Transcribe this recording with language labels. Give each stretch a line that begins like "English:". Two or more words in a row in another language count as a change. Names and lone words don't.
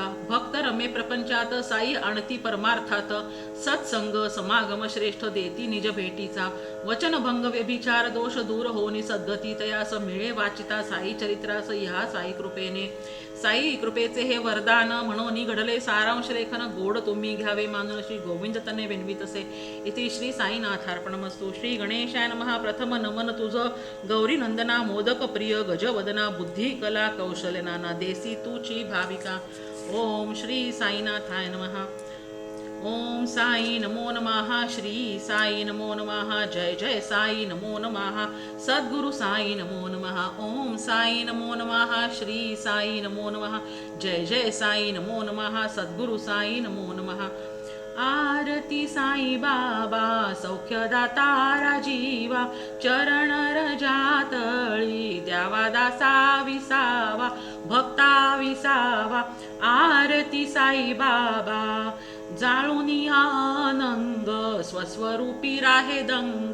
Marathi: भक्त रमे प्रपंचात साई आणती परमार्थात. सत्संग समागम श्रेष्ठ देती निज भेटीचा. वचनभंग व्यभिचार दोष दूर होनी सद्गती. तयास मिळे वाचिता साई चरित्रास ह्या साई कृपेने. साई कृपेचे हे वरदान म्हणून घडले सारांश लेखन. गोड तुम्ही घ्यावे मानून श्री गोविंद तने विनवितसे.
Sanskrit: इति श्री साईनाथार्पणमस्तु. श्री गणेशाय नमः.
Marathi: प्रथम नमन तुझ गौरी नंदना मोदक प्रिय गजवदना. बुद्धी कला कौशल्य नाना देसी तुची भाविका.
Sanskrit: ओम श्री साईनाथाय नमः. ओम साई नमो नमः. श्री साई नमो नमः. जय जय साई नमो नमः. सद्गुरु साई नमो नमः. ओम साई नमो नमः. श्री साई नमो नमः. जय जय साई नमो नमः. सद्गुरु साई नमो नमः.
Marathi: आरती साई बाबा सौख्यदाता राजीवा. चरण रजातळी द्यावा दासा विसावा भक्ता विसावा. आरती साई बाबा जाळूनी आनंद स्वस्वरूपी राहे दंग.